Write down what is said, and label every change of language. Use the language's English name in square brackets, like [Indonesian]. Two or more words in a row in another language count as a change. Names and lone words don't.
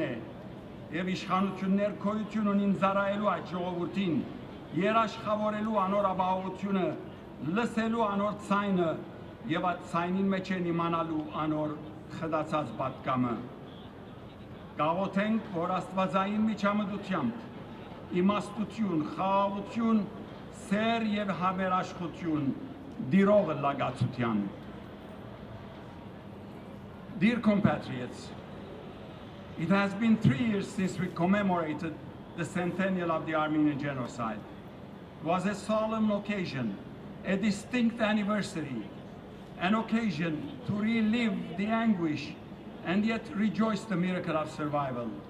[Armenian] է եւ իշխանություններ քոյություն ունին ծառայելու այդ ժողովրդին, երաշխավորելու անոր ապահովությունը, լսելու անոր ցայնը եւ այդ ցայնին մեջ են իմանալու անոր խդացած պատկամը։ Գաղութենք, որ աստվածային միջամտությամբ իմաստություն, խաղաղություն, սեր եւ համերաշխություն դիրող լագացության։ [English] Dear compatriots, it has been 3 years since we commemorated the centennial of the Armenian Genocide. It was a solemn occasion, a distinct anniversary, an occasion to relive the anguish and yet rejoice the miracle of survival.